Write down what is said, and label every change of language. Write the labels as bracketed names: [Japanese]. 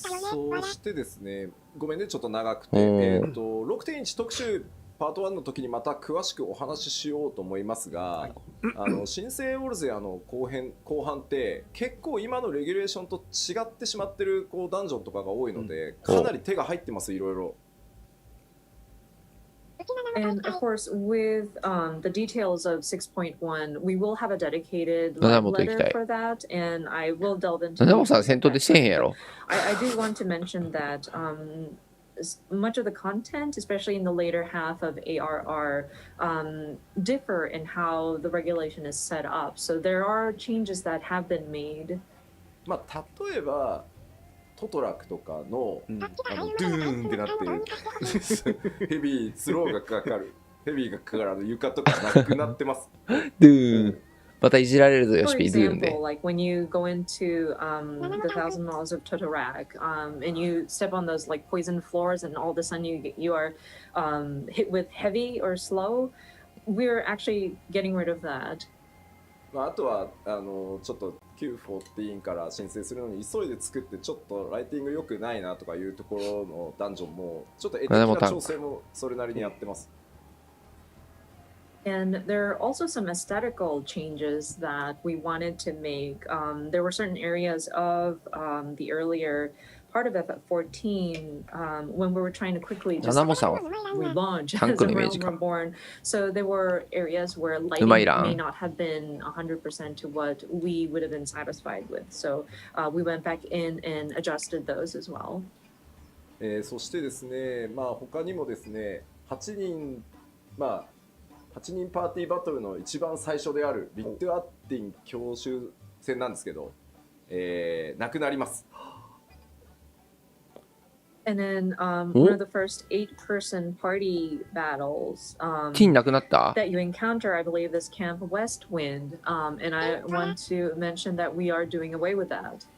[Japanese] そしてですね、ごめんね、ちょっと長くて、6.1 特集パート1の時にまた詳しくお話ししようと思いますが、新生オルゼアの後半って結構今のレギュレーションと違ってしまってるこうダンジョンとかが多いので、かなり手が入ってます、いろいろ。 [English] And of course, with the details of 6.1, we will have a dedicated letter for that, and I will delve into. [Japanese] 七本さん戦闘でせえへんやろ。 [English] I do want to mention that much of the content, especially in the later half of ARR, differ in how the regulation is set up. So there are changes that have been made. [Japanese] まあ例えばトトラクとかの、ドゥーンってなってヘビースローがかかる、ヘビーがかかる床とかなくなってます。ドゥーン。またいじられるぞ、よしぴ、ドゥーンで。 [English] like when you go into the Thousand Laws of Totorak, and you step on those like poison floors, and all of a sudden you are hit with heavy or slow, we're actually getting rid of that. [Japanese] あとはちょっと Q14 から申請するのに急いで作ってちょっとライティング良くないなとかいうところのダンジョンもちょっと絵的な調整もそれなりにやってます。 [English] And there are also some aesthetical changes that we wanted to make. There were certain areas of the earlier part of FF14 when we were trying to quickly just relaunch as a realm reborn. So there were areas where lighting may not have been 100% to what we would have been satisfied with. So we went back in and adjusted those as well. [Japanese] そしてですね、まあ他にもですね、8人パーティーバトルの一番最初であるリッド・アッティン教習戦なんですけど、なくなります。 [English] And then one of the first 8-person party battles that you encounter, I believe, is Camp Westwind, and I want to mention that we are doing away with that.